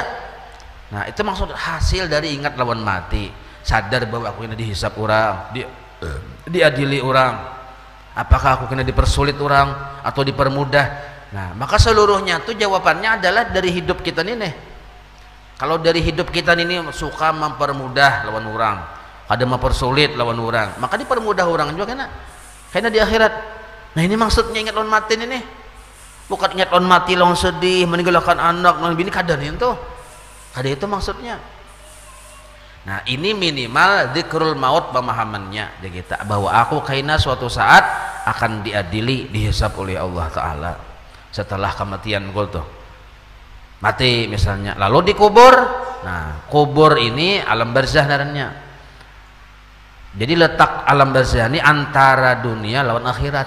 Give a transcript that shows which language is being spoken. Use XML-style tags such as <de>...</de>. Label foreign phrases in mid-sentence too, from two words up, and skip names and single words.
<bjn>Nah, itu maksud hasil dari ingat lawan mati. Sadar bahwa aku ini dihisap orang, diadili orang. Apakah aku kena dipersulit orang atau dipermudah? Nah, maka seluruhnya itu jawabannya adalah dari hidup kita ini. Kalau dari hidup kita ini suka mempermudah lawan orang, ada mempersulit lawan orang, maka dipermudah orang juga kena. Karena di akhirat. Nah, ini maksudnya ingat lawan mati ini. Bukan ingat lawan mati lawan sedih, meninggalkan anak, lawan bini, kada itu. Kada itu maksudnya. Nah, ini minimal</bjn> <ar>dzikrul maut</ar> <bjn>pemahamannya ya kita, bahwa aku kaina suatu saat akan diadili, dihisap oleh Allah Ta'ala setelah kematian tuh mati misalnya, lalu dikubur. Nah, kubur ini alam barzah namanya. Jadi letak alam barzah ini antara dunia lawan akhirat.</bjn>